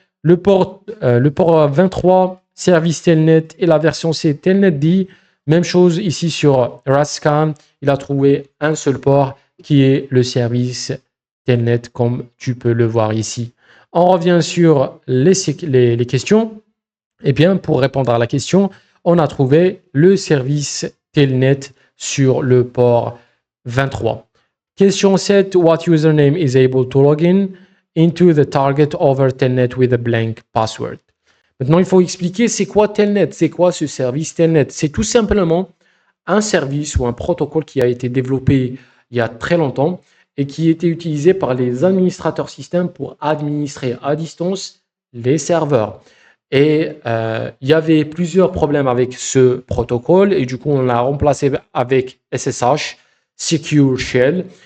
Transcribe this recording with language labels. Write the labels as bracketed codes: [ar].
[fr] Le port 23, service Telnet et la version C Telnet dit, même chose ici sur Rust Scan, il a trouvé un seul port qui est le service Telnet comme tu peux le voir ici. On revient sur les questions. Eh bien, pour répondre à la question, on a trouvé le service Telnet sur le port 23. Question 7. [en] What username is able to log in into the target over Telnet with a blank password? [fr] Maintenant, il faut expliquer c'est quoi Telnet, c'est quoi ce service Telnet. C'est tout simplement un service ou un protocole qui a été développé il y a très longtemps et qui était utilisé par les administrateurs système pour administrer à distance les serveurs. Et il y avait plusieurs problèmes avec ce protocole et du coup, on l'a remplacé avec SSH, Secure Shell.